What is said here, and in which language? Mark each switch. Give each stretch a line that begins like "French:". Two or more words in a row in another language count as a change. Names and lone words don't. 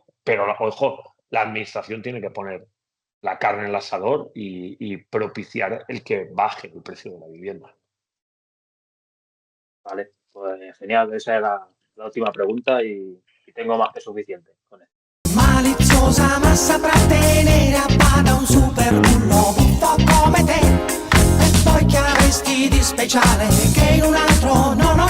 Spanish: Pero, ojo, la administración tiene que poner la carne en el asador y propiciar el que baje el precio de la vivienda. Vale, pues genial. Esa era la última pregunta y tengo más que suficiente con esto.
Italian: Maliziosa ma saprà tenere a bada un super bullo buffo come te. E poi che avresti di speciale che in un altro no, non c'è.